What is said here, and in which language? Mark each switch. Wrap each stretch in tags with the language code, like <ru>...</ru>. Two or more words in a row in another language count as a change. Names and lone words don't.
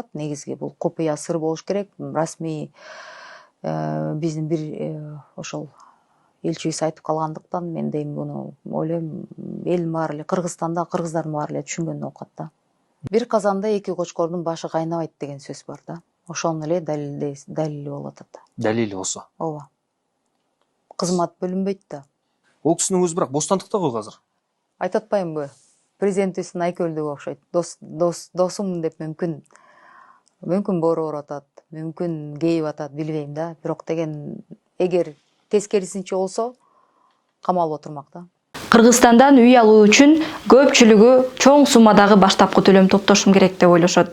<ky>Негизги бул купуя сыр болуш керек. Расмий биздин бир ошол элчибиз айтып калгандыктан мен дейм буну ойлойм, элдин баары эле Кыргызстанда кыргыздардын баары эле түшүнгөн окат да. Бир казанда эки кочкордун башы кайнабайт деген сөз бар да. Ошонун эле далили болуп атат.</ky> <kk>Далили осы.</kk> <ky>Ооба. Кызмат бөлүнбөйт да.</ky> <kk>Ол кісінің өзі бірақ бостандыкта ғой қазір.</kk> <ky>Айтып атпаймынбы? Президентибиздин айкөлдүгү окшойт. Досум деп мүмкүн боороо атат, мүмкүн кейип атат, билбейм да. Бирок деген эгер тескерисинче болсо камалып отурмак да. Кыргызстандан үй алуу үчүн көпчүлүгү чоң суммадагы баштапкы төлөм топтошум керек деп ойлошот.</ky>